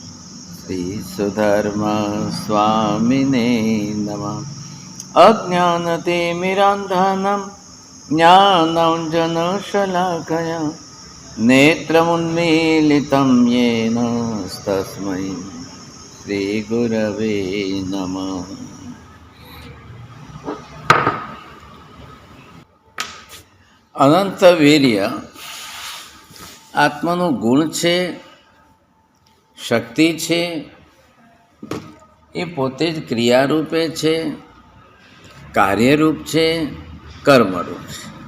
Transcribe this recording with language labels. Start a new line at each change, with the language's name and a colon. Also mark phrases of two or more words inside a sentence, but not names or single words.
Sanskrit: श्रीसुधर्मस्वामिने नमः। अज्ञानतिमिरान्धनं ज्ञानाञ्जनशलाकया नेत्रमुन्मीलितं येन तस्मै श्रीगुरवे नमः।
Gujarati: અનંત વીર્ય આત્માનું ગુણ છે, શક્તિ છે, એ પોતે જ ક્રિયારૂપે છે, કાર્યરૂપ છે, કર્મરૂપ છે.